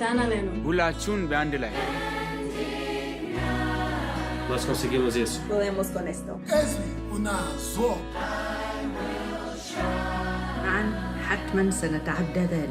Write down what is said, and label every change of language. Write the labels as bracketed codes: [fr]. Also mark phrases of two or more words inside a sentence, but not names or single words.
[pt] Nós conseguimos isso. [es] Podemos con esto. [ar] حتما سنتعدى ذلك.